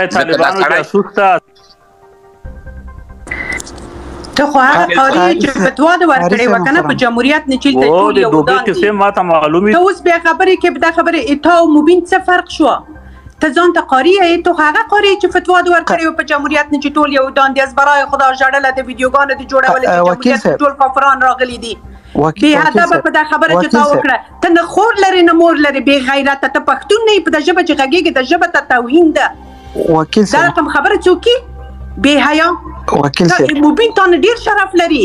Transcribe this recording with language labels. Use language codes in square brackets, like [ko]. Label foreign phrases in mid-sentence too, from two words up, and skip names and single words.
[ps] ته خو هغه قاري چې فتوا دې ورکړې وه که نه په جمهوریت نه چې ټول یو ودان دي. ته اوس بیا خبرې کې دا خبرې اتا او مبین څه فرق شوه؟ ته ځان ته قاري یې، ته هغه قاري چې فتوا دې ورکړې وه په جمهوریت نه چې ټول یو ودان دي. [fa] از برای خدا [ps] ژړله د ویډیوګانو دې جوړولې چې جمهوریت ټول کافران راغلي دي. بې هدفه په دا خبره چې تا وکړه. ته نه خور لرې نه مور لرې، بې غیرته. ته پښتون نه یې، په دا ژبه چې غږېږې د ژبه ته توهین ده. دا رقم خبره څوک بې حیا؟ مبین تا نه ډېر شرف لري.